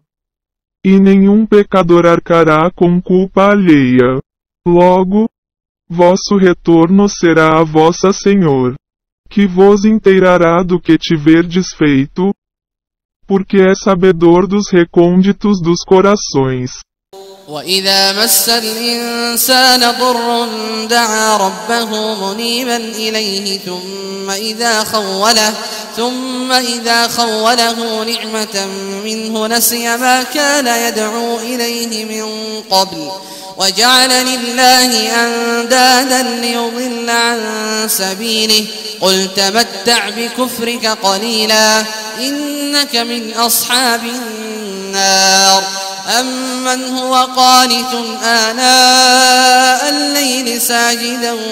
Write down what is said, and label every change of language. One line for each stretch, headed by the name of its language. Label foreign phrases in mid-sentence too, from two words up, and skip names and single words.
Portuguese: E nenhum pecador arcará com culpa alheia. Logo, vosso retorno será a vossa Senhor. que vos inteirará do que tiverdes feito, porque é sabedor dos recônditos dos corações.
Arabic: وإذا مس الإنسان ضر دعا ربه منيبا إليه ثم إذا خوله نعمة منه نسي ما كان يدعو إليه من قبل وجعل لله أندادا ليضل عن سبيله قل تمتع بكفرك قليلا إنك من أصحاب النار أمن هو قانت آناء الليل ساجدا